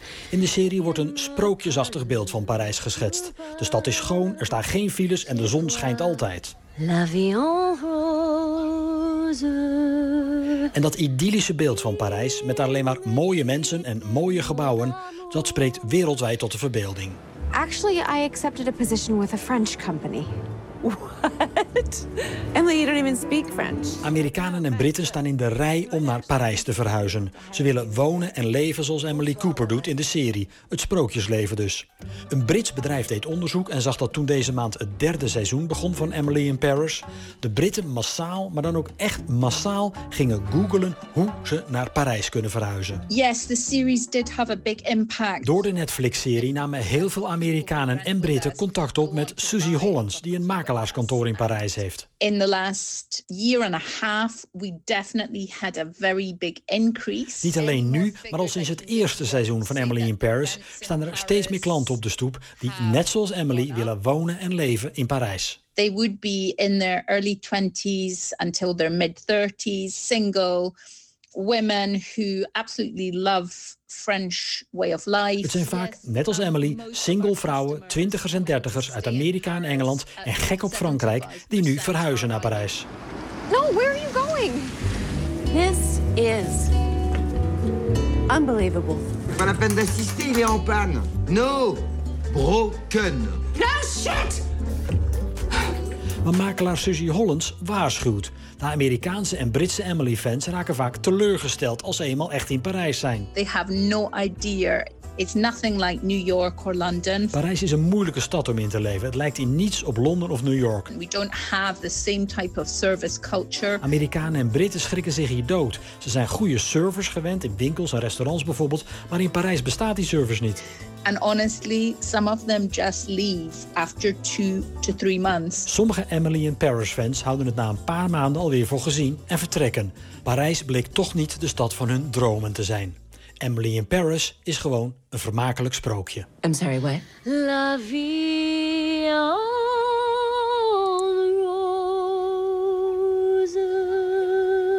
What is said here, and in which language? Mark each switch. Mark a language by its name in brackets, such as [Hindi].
[Dutch] In de serie wordt een sprookjesachtig beeld van Parijs geschetst. De stad is schoon, er staan geen files en de zon schijnt altijd. [French] La vie en rose. [Dutch] En dat idyllische beeld van Parijs, met alleen maar mooie mensen en mooie gebouwen, dat spreekt wereldwijd tot de verbeelding. [English] Actually, I accepted a position with a French company. What? Emily, you don't even speak French. [Dutch] Amerikanen en Britten staan in de rij om naar Parijs te verhuizen. Ze willen wonen en leven zoals Emily Cooper doet in de serie. Het sprookjesleven dus. Een Brits bedrijf deed onderzoek en zag dat toen deze maand het derde seizoen begon van Emily in Paris, de Britten massaal, maar dan ook echt massaal, gingen googlen hoe ze naar Parijs kunnen verhuizen. [English] Yes, the series did have a big impact. [Dutch] Door de Netflix-serie namen heel veel Amerikanen en Britten contact op met Susie Hollands, die een makelaarskantoor in Parijs heeft. [English] In the last year and a half we definitely had a very big increase. [Dutch] Niet alleen nu, maar al sinds het eerste seizoen van Emily in Paris staan er steeds meer klanten op de stoep die net zoals Emily willen wonen en leven in Parijs. [English] They would be in their early 20s until their mid 30s, single women who absolutely love French way of life. [Dutch] Het zijn vaak, net als Emily, single vrouwen, twintigers en dertigers uit Amerika en Engeland en gek op Frankrijk, die nu verhuizen naar Parijs. [English] No, where are you going? This is unbelievable. [French] Pas la peine d'assister, il est en panne. [English] No, broken. No, shit! [Dutch] Maar makelaar Susie Hollands waarschuwt. De Amerikaanse en Britse Emily-fans raken vaak teleurgesteld als ze eenmaal echt in Parijs zijn. [English] They have no idea. It's nothing like New York or London. [Dutch] Parijs is een moeilijke stad om in te leven. Het lijkt in niets op Londen of New York. [English] We don't have the same type of service culture. [Dutch] Amerikanen en Britten schrikken zich hier dood. Ze zijn goede servers gewend in winkels en restaurants bijvoorbeeld, maar in Parijs bestaat die service niet. [English] And honestly, some of them just leave after 2 to 3 months. [Dutch] Sommige Emily in Paris fans houden het na een paar maanden alweer voor gezien en vertrekken. Parijs bleek toch niet de stad van hun dromen te zijn. Emily in Paris is gewoon een vermakelijk sprookje. [English] I'm sorry, what? [French] La vie en rose.